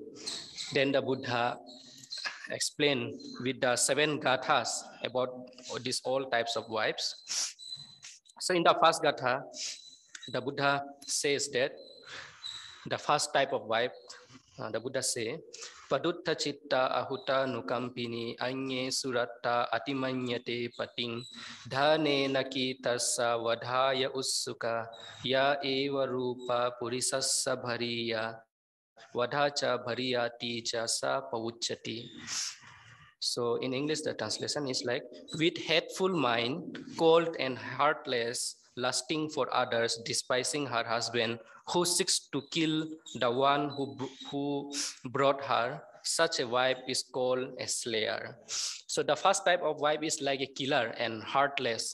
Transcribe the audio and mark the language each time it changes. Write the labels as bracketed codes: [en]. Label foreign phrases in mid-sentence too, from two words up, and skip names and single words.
[en] Then the Buddha explain with the 7 gathas about these all types of wives. So in the first gatha, the Buddha says that the first type of wife, the Buddha say, [pi] Padutta citta ahuta nukampini anye suratta atimanyate pating dhane naki tassa vadhaya ussuka ya eva rupa purisassa bhariya vadhacha bhariyati jasa pavuchati. [en] So in English, the translation is like, with hateful mind, cold and heartless, lusting for others, despising her husband, who seeks to kill the one who brought her. Such a wife is called a slayer. So the first type of wife is like a killer and heartless.